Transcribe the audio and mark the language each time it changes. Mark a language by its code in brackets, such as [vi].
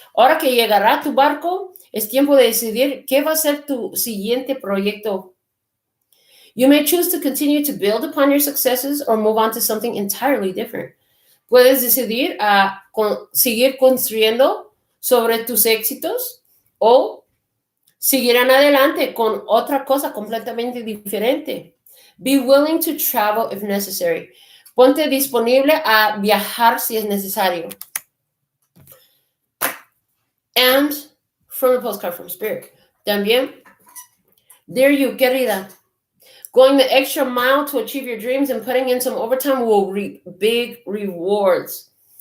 [es] Ahora que llegará tu barco, es tiempo de decidir qué va a ser tu siguiente proyecto. [en] You may choose to continue to build upon your successes or move on to something entirely different. [es] Puedes decidir seguir construyendo sobre tus éxitos o seguir en adelante con otra cosa completamente diferente. [en] Be willing to travel if necessary. [es] Ponte disponible a viajar si es necesario. [en] And from a postcard from Spirit. También, dear you, querida, going the extra mile to achieve your dreams and putting in some overtime will reap big rewards.